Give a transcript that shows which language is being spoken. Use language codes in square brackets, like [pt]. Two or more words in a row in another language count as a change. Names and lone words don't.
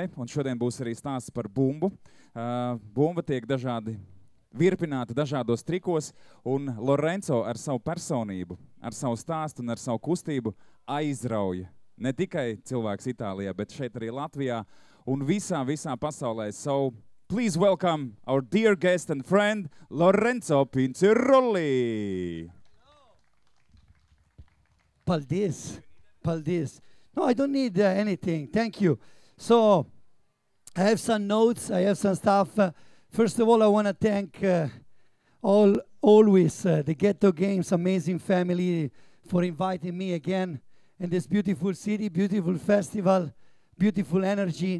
[lv] Un šodien būs arī stāsts par bumbu. Bumba tiek dažādi virpināta dažādos trikos, un Lorenzo ar savu personību, ar savu stāstu un ar savu kustību aizrauja ne tikai cilvēks Itālijā, bet šeit arī Latvijā un visā pasaulē. [en] So, please welcome our dear guest and friend, Lorenzo Pinciroli. [lv] Paldies. Paldies. [en] No, I don't need anything. Thank you. So, I have some notes. I have some stuff. First of all, I want to thank always the Ghetto Games, amazing family, for inviting me again in this beautiful city, beautiful festival, beautiful energy.